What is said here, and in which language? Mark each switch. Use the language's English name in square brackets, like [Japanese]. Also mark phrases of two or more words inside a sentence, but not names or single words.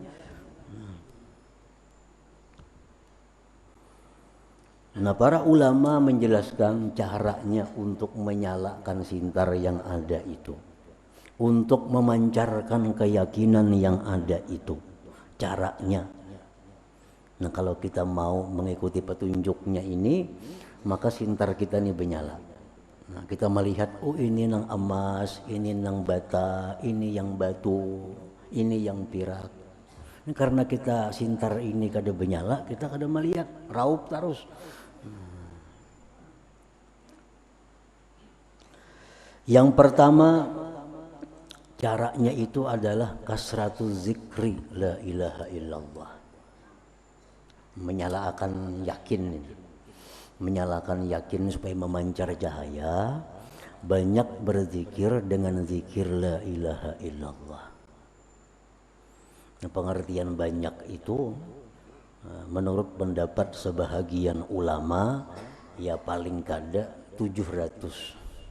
[Indonesian] Nah, para ulama menjelaskan caranya untuk menyalakan sintar yang ada itu, untuk memancarkan keyakinan yang ada itu, caranya. Nah, kalau kita mau mengikuti petunjuknya ini, maka sintar kita ini menyala. Nah, kita melihat, oh ini nang emas, ini nang bata, ini yang batu, ini yang pirak. Ini karena kita sintar ini kada menyala, kita kada melihat, raup terus. Yang pertama caranya itu adalah [Arabic] كثرة ذكر لا إله إلا الله. [Indonesian] Menyalakan yakin supaya memancar cahaya, banyak berzikir dengan zikir [Arabic] لا إله إلا الله. [Indonesian] Nah, pengertian banyak itu menurut pendapat sebahagian ulama ya paling kada 700.